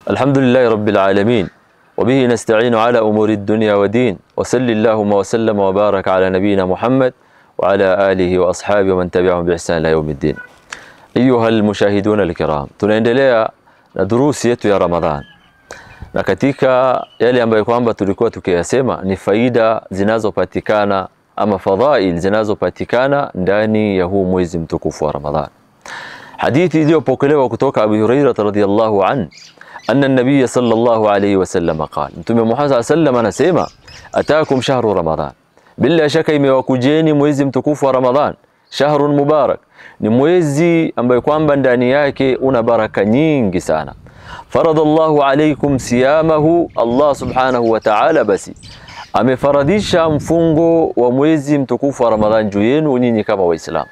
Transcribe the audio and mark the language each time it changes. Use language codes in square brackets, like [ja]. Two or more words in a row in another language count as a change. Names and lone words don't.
[ar] الحمد لله رب العالمين وبه نستعين على أمور الدنيا والدين وصلى اللهم وسلم وبارك على نبينا محمد وعلى آله وأصحابه ومن تبعهم بإحسان إلى يوم الدين. أيها المشاهدون الكرام, [sw] tunaendelea na durusi yetu ya Ramadhan, na katika yale ambayo kwamba tulikuwa tukiyasema ni faida zinazopatikana ama fadhail zinazopatikana ndani ya huu mwezi mtukufu wa Ramadhan. Hadithi iliyopokelewa kutoka [ar] Abu Hurairah رضي الله عنه أن النبي صلى الله عليه وسلم قال, [sw] Mtume Muhammad sallallahu anasema, [ar] أتاكم شهر رمضان, [sw] bila shaka imewakujeni mwezi mtukufu wa Ramadhan. [ar] شهر مبارك, [sw] ni mwezi ambayo kwamba ndani yake una baraka nyingi sana. [ar] فرض الله عليكم صيامه, [sw] Allah [ar] سبحانه وتعالى [sw] basi amefaradisha mfungo wa mwezi mtukufu wa Ramadhan juu yenu nyinyi kama Waislamu.